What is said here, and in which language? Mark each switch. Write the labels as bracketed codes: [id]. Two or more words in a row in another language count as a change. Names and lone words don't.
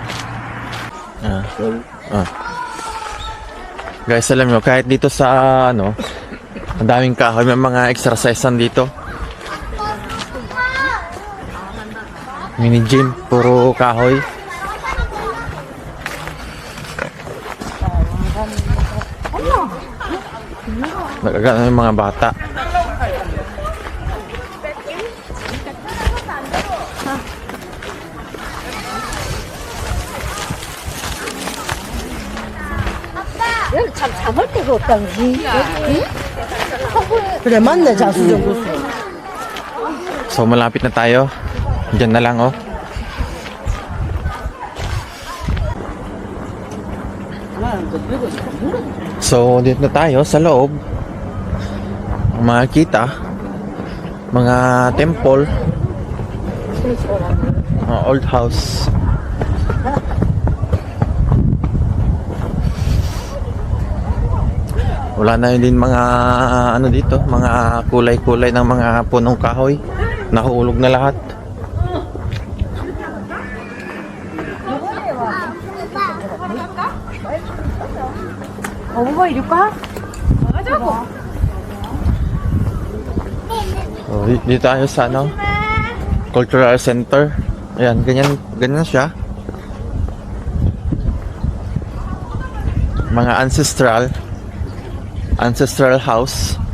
[tl] Guys, alam nyo, kahit dito sa ang daming kahoy, may mga exercisean dito. Mini gym, puro kahoy. Nagagana yung mga bata. [ko] 참 잡을 데가 없다지. 그래 맞네 자수정 교수. [tl] So malapit na tayo. Diyan na lang So dito na tayo sa loob. Makikita mga temple, [en] old house. [tl] Wala na din mga dito, mga kulay-kulay ng mga punong kahoy. Nahuulog na lahat. [ko] 엄마 이럴까? 가자고. [tl] Dito tayo sa Cultural Center. Ayan, ganyan siya. Mga [en] ancestral house.